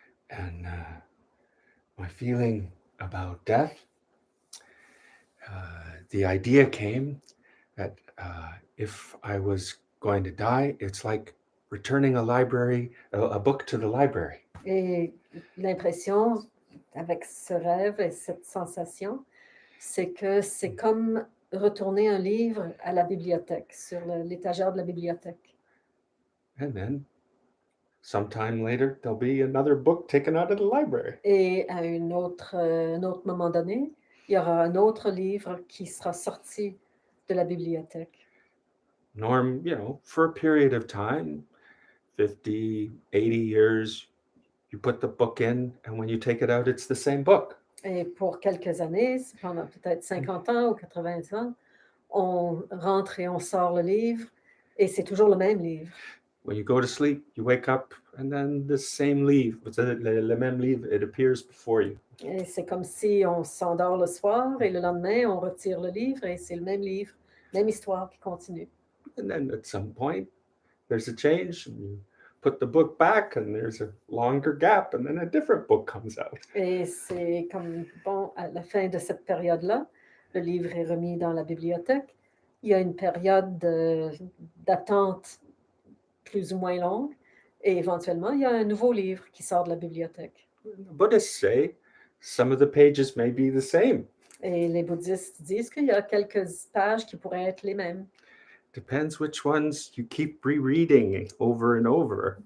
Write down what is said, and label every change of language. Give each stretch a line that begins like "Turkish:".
English: And my feeling about death, the idea came that if I was going to die, it's like returning a book to the library.
French: Et l'impression avec ce rêve et cette sensation, c'est que c'est comme retourner un livre à la bibliothèque, sur l'étagère de la bibliothèque.
English: And then sometime later, there'll be another book taken out of the library.
French: Et à un autre moment donné, il y aura un autre livre qui sera sorti de la bibliothèque.
English: Norm, for a period of time, 50, 80 years, you put the book in, and when you take it out, it's the same book.
French: Et pour quelques années, pendant peut-être 50 ans ou 80 ans, on rentre et on sort le livre, et c'est toujours le même livre.
English: When you go to sleep, you wake up, and then the same
French: livre, le même livre,
English: it appears before you.
French: Et c'est comme si on s'endort le soir, et le lendemain, on retire le livre, et c'est le même livre, même histoire qui continue.
English: And then at some point, there's a change, and you put the book back, and there's a longer gap, and then a different book comes out.
French: Et c'est comme, à la fin de cette période-là, le livre est remis dans la bibliothèque. Il y a une période d'attente plus ou moins longue, et éventuellement, il y a un nouveau livre qui sort de la bibliothèque.
English: Buddhists say some of the pages may be the same.
French: Et les bouddhistes disent qu'il y a quelques pages qui pourraient être les mêmes.
English: Depends which ones you keep rereading over and over.